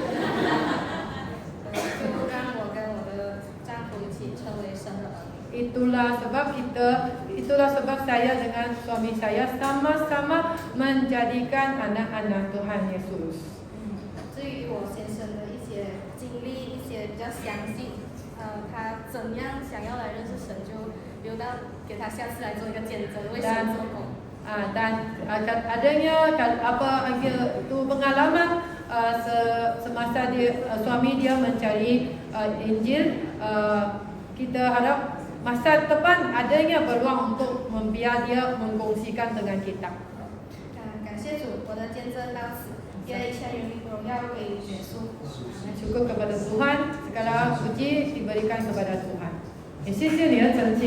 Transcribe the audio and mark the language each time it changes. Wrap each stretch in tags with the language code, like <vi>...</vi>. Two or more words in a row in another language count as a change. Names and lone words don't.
<zh>就让我跟我的丈夫一起成为神的儿女。</zh> <ms>Itulah sebab saya dengan suami saya sama-sama menjadikan anak-anak Tuhan Yesus.</ms> <zh>至于我先生的一些经历，一些比较详细，他怎样想要来认识神，就留到给他下次来做一个见证，为神做工。</zh> <ms>Dan adanya itu pengalaman semasa suami dia mencari Injil, kita harap masa depan adanya peluang untuk biar dia mengkongsikan dengan kita.</ms> <zh>感谢主，我的见证到此，愿一切荣耀归耶稣。</zh> <ms>Syukur kepada Tuhan, segala puji diberikan kepada Tuhan.</ms> <zh>也谢谢你的澄清。</zh>